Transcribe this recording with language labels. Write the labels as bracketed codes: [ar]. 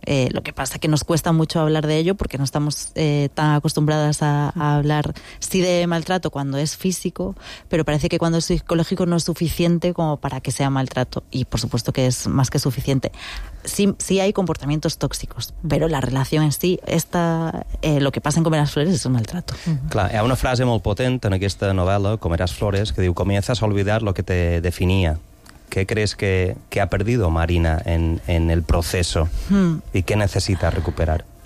[es] Lo que pasa es que nos cuesta mucho hablar de ello porque no estamos tan acostumbradas a hablar, sí, de maltrato cuando es físico, pero parece que cuando es psicológico no es suficiente como para que sea maltrato, y por supuesto que es más que suficiente. Sí hay comportamientos tóxicos, pero la relación en sí, lo que pasa en Comeràs Flores es un maltrato. [ca] Clar, hi ha una frase molt potent en aquesta novel·la, Comeràs Flores, que diu: [es] comienzas a olvidar lo que te definía. ¿Qué crees que ha perdido Marina en el proceso? ¿Y qué necesita recuperar?